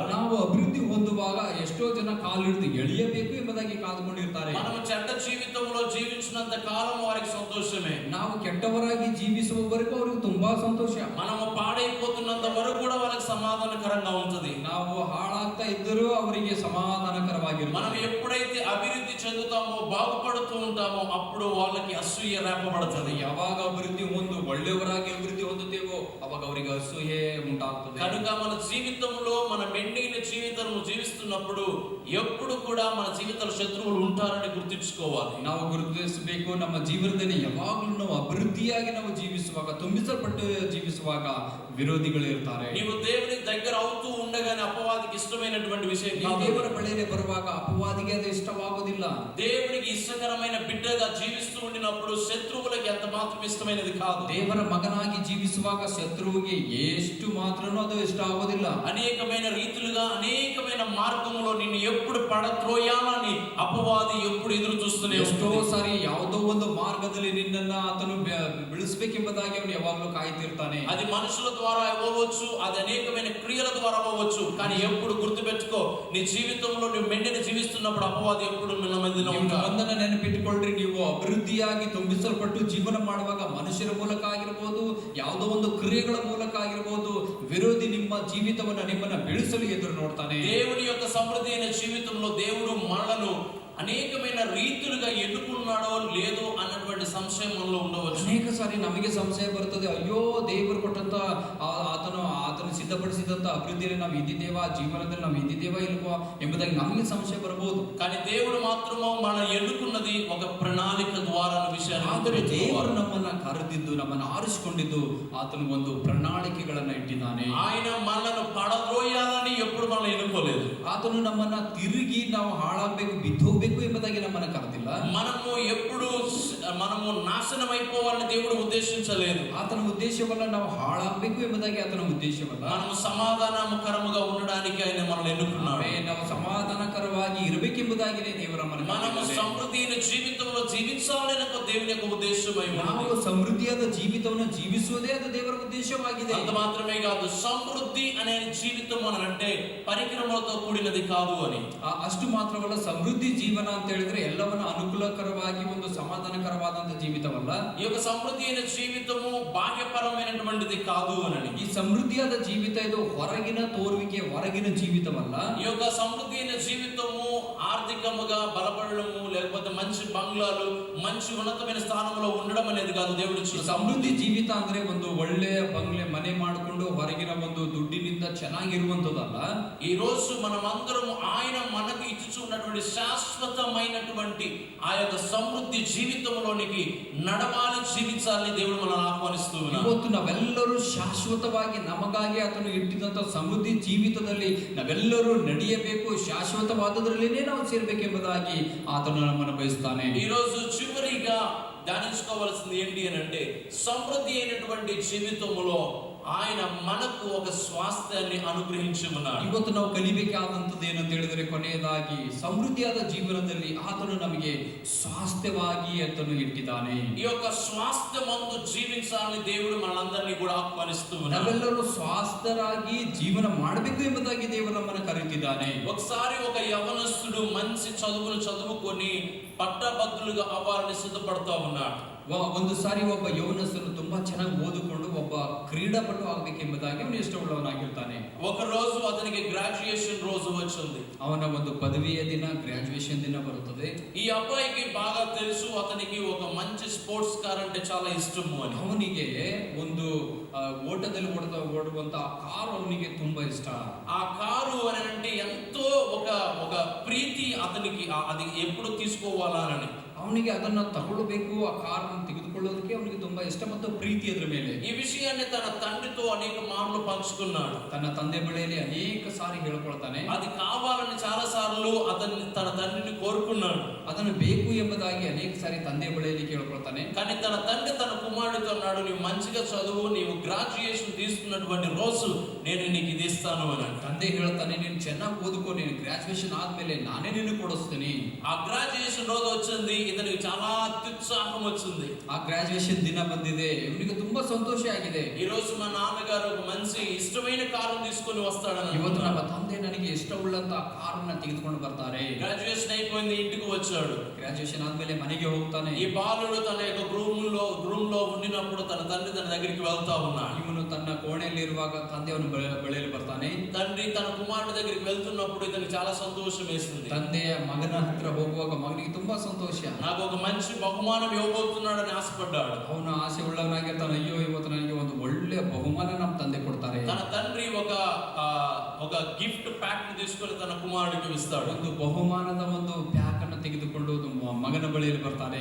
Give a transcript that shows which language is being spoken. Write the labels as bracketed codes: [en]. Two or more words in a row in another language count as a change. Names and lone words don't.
[kn] ನಾವು ಅಭಿವೃದ್ಧಿ ಹೊಂದುವಾಗ ಎಷ್ಟೋ ಜನ ಕಾಲಿಡಿದು ಎಳೆಯಬೇಕು ಎಂಬುದಾಗಿ ಕಾದುಕೊಂಡಿರ್ತಾರೆ. [te] మనము చెడ్డ జీవితంలో జీవించినంత కాలం వారికి సంతోషమే. [kn] ನಾವು ಕೆಟ್ಟವರಾಗಿ ಜೀವಿಸುವವರೆಗೂ ಅವರಿಗೆ ತುಂಬಾ ಸಂತೋಷ. [te] మనము పాడైపోతున్నంత వరకు కూడా వాళ్ళకి సమాధానకరంగా ఉంటది. [kn] ನಾವು ಹಾಳಾಗ್ತಾ ಇದ್ದರೂ ಅವರಿಗೆ ಸಮಾಧಾನಕರವಾಗಿರುತ್ತೆ. [te] మనం ఎప్పుడైతే అభివృద్ధి చెందుతామో, బాగుపడుతూ ఉంటామో, అప్పుడు వాళ్ళకి అసూయ రేపబడుతుంది. [kn] ಯಾವಾಗ ಅಭಿವೃದ್ಧಿ ಒಳ್ಳೆಯವರಾಗಿ ಅಭಿವೃದ್ಧಿ ಹೊಂದುತ್ತೇವೋ ಅವಾಗ ಅವರಿಗೆ ಅಸೂಯೆ ಉಂಟಾಗ್ತದೆ. [te] కనుక మన జీవితంలో మన మెండైన జీవితం జీవిస్తున్నప్పుడు ఎప్పుడు కూడా మన జీవితంలో శత్రువులు ఉంటారని గుర్తుంచుకోవాలి. [kn] ನಾವು ಗುರುತಿಸಬೇಕು, ನಮ್ಮ ಜೀವನದಲ್ಲಿ ಯಾವಾಗಲೂ ನಾವು ಅಭಿವೃದ್ಧಿಯಾಗಿ ನಾವು ಜೀವಿಸುವಾಗ, ತುಂಬಿಸಲ್ಪಟ್ಟು ಜೀವಿಸುವಾಗ ವಿರೋಧಿಗಳು ಇರ್ತಾರೆ. [te] ನೀವು దేవుని దగ్గర అవుతూ ఉండగానే అపవాదికి ఇష్టమైనటువంటి విషయం కాదు. [kn] ದೇವರ ಬಳಿಗೆ ಬರುವಾಗ ಅಪವಾದಿಗೆ ಅದು ಇಷ್ಟವಾಗುವುದಿಲ್ಲ. [te] దేవునికి ఇష్టకరమైన బిడ్డగా జీవిస్తూ ఉండినప్పుడు శత్రువులకి ఎంత మాత్రం ఇష్టమైనది కాదు. [kn] ದೇವರ ಮಗನಾಗಿ ಜೀವಿಸುವಾಗ ಶತ್ರುವಿಗೆ ಎಷ್ಟು ಮಾತ್ರನೂ ಅದು ಇಷ್ಟ ಆಗೋದಿಲ್ಲ. [te] అనేకమైన రీతులుగా, అనేకమైన మార్గంలో నిన్ను ఎప్పుడు పడత్రోయాలని అపవాది ఎప్పుడు ఎదురు చూస్తూనే [kn] ಎಷ್ಟೋ ಸಾರಿ ಯಾವುದೋ ಒಂದು ಮಾರ್ಗದಲ್ಲಿ ನಿನ್ನನ್ನ ಆತನು ಬೆಳೆಸಬೇಕೆಂಬುದಾಗಿ ಅವನು ಯಾವಾಗಲೂ ಕಾಯ್ತಿರ್ತಾನೆ. [te] అది మనుషుల ద్వారా అవ్వచ్చు, అది అనేకమైన క్రియల ద్వారా అవ్వచ్చు. కానీ ఎప్పుడు గుర్తుపెట్టుకో, నీ జీవితంలో నువ్వు మెండిని జీవిస్తున్నప్పుడు అపవాది ఎప్పుడు నిన్న మధ్యలో ఉంటాడు. [kn] ಒಂದನ್ನ ನೆನಪಿಟ್ಟುಕೊಳ್ಳ್ರಿ, ನೀವು ಅಭಿವೃದ್ಧಿಯಾಗಿ ತುಂಬಿಸಲ್ಪಟ್ಟು ಜೀವನ ಮಾಡುವಾಗ ಮನುಷ್ಯರ ಮೂಲಕ ಆಗಿರ್ಬೋದು, ಯಾವುದೋ ಒಂದು ಕ್ರಿಯೆಗಳ ಮೂಲಕ ಆಗಿರ್ಬೋದು, ವಿರೋಧಿ ನಿಮ್ಮ ಜೀವಿತವನ್ನ ನಿಮ್ಮನ್ನ ಬೆಳೆಸಲು ಎದುರು ನೋಡ್ತಾನೆ. [te] దేవుని యొక్క సమృద్ధి అయిన జీవితంలో దేవుడు మనలను అనేకమైన రీతులుగా ఎన్నుకున్నాడో లేదో అన్నటువంటి సంశయం మనలో ఉండవచ్చు. [kn] ಅನೇಕ ಸಾರಿ ನಮಗೆ ಸಂಶಯ ಬರುತ್ತದೆ, ಅಯ್ಯೋ ದೇವರು ಕೊಟ್ಟಂತ ಆತನು ಸಿದ್ಧಪಡಿಸಿದಂತ ಅಭಿವೃದ್ಧಿಯಲ್ಲಿ ನಾವು ಇದ್ದಿದ್ದೇವಾ, ಜೀವನದಲ್ಲಿ ನಾವು ಇದ್ದಿದ್ದೇವಾ ಇಲ್ವಾ ಎಂಬುದಾಗಿ ನಮಗೆ ಸಂಶಯ ಬರಬಹುದು. [te] కానీ దేవుడు మాత్రము మన ఎన్నుకున్నది ఒక ప్రణాళిక ద్వారా విషయాన్ని. [kn] ಆದರೆ ದೇವರು ನಮ್ಮನ್ನ ಕರೆದಿದ್ದು, ನಮ್ಮನ್ನ ಆರಿಸಿಕೊಂಡಿದ್ದು ಆತನು ಒಂದು ಪ್ರಣಾಳಿಕೆಗಳನ್ನ ಇಟ್ಟಿದ್ದಾನೆ. [te] ఆయన మనలను పడద్రోయాలని ఎప్పుడు మనల్ని ఎన్నుకోలేదు. [kn] ಆತನು ನಮ್ಮನ್ನ ತಿರುಗಿ ನಾವು ಹಾಳಾಗಬೇಕು, ಬಿದ್ದು ಹೋಗ್ಬೇಕು ಎಂಬುದಾಗಿ ನಮ್ಮನ್ನ ಕರೆದಿಲ್ಲ. [te] మనము ఎప్పుడు మనము నాశనం అయిపోవాలని దేవుడు ఉద్దేశించలేదు. [kn] ಆತನ ಉದ್ದೇಶವಲ್ಲ ನಾವು ಹಾಳಾಗಬೇಕು ಎಂಬುದಾಗಿ ಆತನ ಉದ್ದೇಶವಲ್ಲ. [te] మనము సమాధానకరముగా ఉండడానికి ఆయన మనల్ని ఎన్నుకున్నాడు. [kn] ನಾವು సమాಧಾನಕರವಾಗಿ ఇರಬೇಕೆಂಬುದಾಗಿದೆ ದೇವರ [te] మనము సమృద్ధిಯ జీవితంలో జీవించాలని దేవుని యొక్క ఉద్దేశమై ఉన్నది. [kn] ನಾವು ಸಮೃದ್ಧಿಯಾದ ಜೀವಿತವನ್ನು ಜೀವಿಸುವುದೇ ಅದು ದೇವರ ಉದ್ದೇಶವಾಗಿದೆ. [te] అంత మాత్రమే కాదు, సమృద్ధి అనే జీవితం అని అంటే పరికరములతో కూడినది కాదు అని. [kn] ಅಷ್ಟು ಮಾತ್ರವಲ್ಲ, ಸಮೃದ್ಧಿ ಜೀವನ ಅಂತ ಹೇಳಿದ್ರೆ ಎಲ್ಲವನ್ನ ಅನುಕೂಲಕರವಾಗಿ ಒಂದು ಸಮಾಧಾನಕರವಾದಂತ ಜೀವಿತವಲ್ಲ. [te] ఈ యొక్క సమృద్ధి అయిన జీవితము బాహ్యపరమైనటువంటిది కాదు అని. [kn] ಈ ಸಮೃದ್ಧಿಯಾದ ಜೀವಿತ ಇದು ಹೊರಗಿನ ತೋರುವಿಕೆ, ಹೊರಗಿನ ಜೀವಿತವಲ್ಲ. [te] ఈ యొక్క సమృద్ధి అయిన జీవితము ఆర్థికముగా బలపడము, లేకపోతే మంచి బంగ్లాలు, మంచి ఉన్నతమైన స్థానంలో ఉండడం అనేది కాదు. దేవుడు [kn] ಸಮೃದ್ಧಿ ಜೀವಿತ ಅಂದ್ರೆ ಒಂದು ಒಳ್ಳೆಯ ಬಂಗ್ಲೆ ಮನೆ ಮಾಡಿಕೊಂಡು ಹೊರಗಿನ ಒಂದು ದುಡ್ಡಿನಿಂದ ಚೆನ್ನಾಗಿರುವಂತದಲ್ಲ. [te] ఈ రోజు మనమందరం ఆయన మనకు ఇచ్చుచున్నటువంటి శాశ్వతమైనటువంటి ఆ యొక్క సమృద్ధి జీవితంలోనికి నడవాలి, జీవించాలని దేవుడు మనల్ని ఆహ్వానిస్తూ ఉన్నాడు. [kn] ಇವತ್ತು ನಾವೆಲ್ಲರೂ ಶಾಶ್ವತವಾಗಿ ನಮಗಾಗಿ ಆತನು ಇಟ್ಟಿದಂತ ಸಮೃದ್ಧಿ ಜೀವಿತದಲ್ಲಿ ನಾವೆಲ್ಲರೂ ನಡೆಯಬೇಕು, ಶಾಶ್ವತವಾದದ್ರಲ್ಲಿನೇ ನಾವು ಸೇರ್ಬೇಕೆಂಬುದಾಗಿ ಆತನು ನಮ್ಮನ್ನು ಬಯಸ್ತಾನೆ. [te] ఈ రోజు చివరిగా ధ్యానించుకోవాల్సింది ఏంటి అని అంటే, సమృద్ధి అయినటువంటి జీవితంలో ఆయన మనకు ఒక [kn] ಸ್ವಾಸ್ಥ್ಯವನ್ನು ಅನುಗ್ರಹಿಸಿ [te] ఉన్నాడు. [kn] ಇವತ್ತು ನಾವು ಕಲಿಬೇಕಾದಂತದ್ದು ಏನಂತ ಹೇಳಿದರೆ, ಕೊನೆಯದಾಗಿ ಸಮೃದ್ಧಿಯಾದ ಜೀವನದಲ್ಲಿ ಆತನು ನಮಗೆ ಸ್ವಾಸ್ಥ್ಯವಾಗಿ ಆತನು ಇಟ್ಟಿದ್ದಾನೆ. [te] ఈ యొక్క స్వాస్థ్యమందు జీవించాలని దేవుడు మనందరినీ కూడా ఆహ్వానిస్తూ ఉన్నాడు. [kn] ನಾವೆಲ್ಲರೂ ಸ್ವಾಸ್ಥ್ಯರಾಗಿ ಜೀವನ ಮಾಡಬೇಕು ಎಂಬುದಾಗಿ ದೇವರು ನಮ್ಮನ್ನು ಕರೆಯುತ್ತಿದ್ದಾನೆ. [te] ఒకసారి ఒక యవనస్తుడు మంచి చదువును చదువుకొని పట్టభద్రులుగా అవ్వాలని సిద్ధపడుతూ ఉన్నాడు. [kn] ಒಂದು ಸಾರಿ ಒಬ್ಬ ಯೌವನಸ್ಥನು ತುಂಬಾ ಚೆನ್ನಾಗಿ ಓದಿಕೊಂಡು ಒಬ್ಬ ಕ್ರೀಡಾಪಟು ಆಗಬೇಕೆಂಬುದಾಗಿ ಅವನು ಇಷ್ಟವುಳ್ಳವನಾಗಿರ್ತಾನೆ. [te] ఒక రోజు అతనికి గ్రాడ్యుయేషన్ రోజు వచ్చింది. [kn] ಅವನ ಒಂದು ಪದವಿಯ ದಿನ, ಗ್ರಾಜುಯೇಷನ್ ದಿನ ಬರುತ್ತದೆ. [te] ఈ అబ్బాయికి బాగా తెలుసు అతనికి ఒక మంచి [en] sports car [te] అంటే చాలా ఇష్టము అని. [kn] ಅವನಿಗೆ ಒಂದು ಓಟದಲ್ಲಿ ಓಡುವಂತ ಕಾರು ಅವನಿಗೆ ತುಂಬಾ ಇಷ್ಟ. [te] ఆ కారు అని అంటే ఎంతో ఒక ప్రీతి అతనికి, అది ఎప్పుడు తీసుకోవాలా అని. [kn] ಅವನಿಗೆ ಅದನ್ನ ತಗೊಳ್ಳಬೇಕು, ಆ ಕಾರನ್ನು ತೆಗೆದುಕೊಳ್ಳೋದಕ್ಕೆ ಅವನಿಗೆ ತುಂಬಾ ಇಷ್ಟ ಮತ್ತು ಪ್ರೀತಿ ಅದರ ಮೇಲೆ. [te] ఈ విషయాన్ని తన తండ్రితో అనేక మార్లు పంచుకున్నాడు. [kn] ತನ್ನ ತಂದೆ ಬಳಿಯಲ್ಲಿ ಅನೇಕ ಸಾರಿ ಹೇಳ್ಕೊಳ್ತಾನೆ. [te] అది కావాలని చాలా సార్లు తన తండ్రిని కోరుకున్నాడు. [kn] ಅದನ್ನು ಬೇಕು ಎಂಬುದಾಗಿ ಅನೇಕ ಸಾರಿ ತಂದೆ ಬಳಿಯಲ್ಲಿ ಕೇಳ್ಕೊಳ್ತಾನೆ. [te] కానీ తన తండ్రి తన కుమారుడితో అన్నాడు, నీవు మంచిగా చదువు, నీవు గ్రాడ్యుయేషన్ తీసుకున్నటువంటి రోజు నేను నీకు ఇది ఇస్తాను అని. [kn] ತಂದೆ ಹೇಳ್ತಾನೆ, ನೀನು ಚೆನ್ನಾಗಿ ಓದುಕೋ, ನೀನು ಗ್ರಾಜುಯೇಷನ್ ಆದ್ಮೇಲೆ ನಾನೇ ನಿನಗೆ ಕೊಡಿಸ್ತೀನಿ. [te] ఆ గ్రాడ్యుయేషన్ రోజు వచ్చింది. ఇతనికి చాలా అత్యుత్సాహం వచ్చింది. [kn] ಆ ಗ್ರಾಜುಯೇಷನ್ ದಿನ ಬಂದಿದೆ, ಇವನಿಗೆ ತುಂಬಾ ಸಂತೋಷ ಆಗಿದೆ. [te] ఈ రోజు మా నాన్నగారు ఒక మంచి ఇష్టమైన కారును తీసుకొని వస్తాడని. [kn] ಇವತ್ತು ನಮ್ಮ ತಂದೆ ನನಗೆ ಇಷ್ಟವುಳ್ಳಂತ ಕಾರನ್ನ ತೆಗೆದುಕೊಂಡು ಬರ್ತಾರೆ. [te] గ్రాడ్యుయేషన్ అయిపోయింది, ఇంటికి వచ్చాడు. [kn] ಗ್ರಾಜುಯೇಷನ್ ಆದ್ಮೇಲೆ ಮನೆಗೆ ಹೋಗ್ತಾನೆ. [te] ఈ బాలుడు తన యొక్క రూమ్ లో ఉండినప్పుడు తన తండ్రి తన దగ్గరికి వెళ్తా ఉన్నాడు. [kn] ಇವನು ತನ್ನ ಕೋಣೆಯಲ್ಲಿರುವಾಗ ತಂದೆ ಅವನ ಬಳಿಯಲ್ಲಿ ಬರ್ತಾನೆ. [te] తండ్రి తన కుమారుడి దగ్గరికి వెళ్తున్నప్పుడు ఇతనికి చాలా సంతోషం వేసింది. [kn] ತಂದೆಯ ಮಗನ ಹತ್ರ ಹೋಗುವಾಗ ಮಗನಿಗೆ ತುಂಬಾ ಸಂತೋಷ. [te] నాకు ఒక మంచి బహుమానం ఇవ్వబోతున్నాడని ఆశపడ్డాడు. [kn] ಅವನು ಆಸೆ ಉಳ್ಳವನಾಗಿರ್ತಾನೆ. ಅಯ್ಯೋ, ಇವತ್ತು ನನಗೆ ಒಂದು ಒಳ್ಳೆ ಬಹುಮಾನ ನಮ್ಮ ತಂದೆ ಕೊಡ್ತಾರೆ. [te] తన తండ్రి ఒక [en] gift pack [te] తీసుకొని తన కుమారుడికి ఇస్తాడు. [kn] ಒಂದು ಬಹುಮಾನದ ಒಂದು ಪ್ಯಾಕ್ ಅನ್ನು ತೆಗೆದುಕೊಂಡು ಮಗನ ಬಳಿಯಲ್ಲಿ ಬರ್ತಾನೆ.